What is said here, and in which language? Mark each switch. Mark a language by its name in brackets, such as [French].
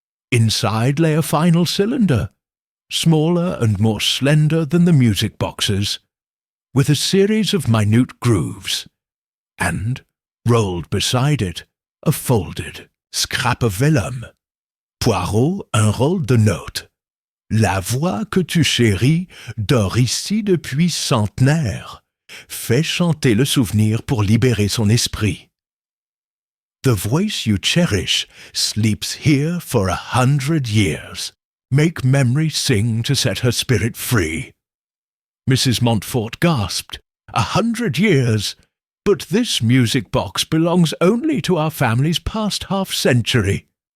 [English] Inside lay a final cylinder, smaller and more slender than the music boxes, with a series of minute grooves, and, rolled beside it, a folded scrap of vellum. [French] Poirot, un rôle de note. La voix que tu chéris dort ici depuis centenaires. Fais chanter le souvenir pour libérer son esprit. [English] The voice you cherish sleeps here for 100 years. Make memory sing to set her spirit free. Mrs. Montfort gasped. 100 years! But this music box belongs only to our family's past half-century."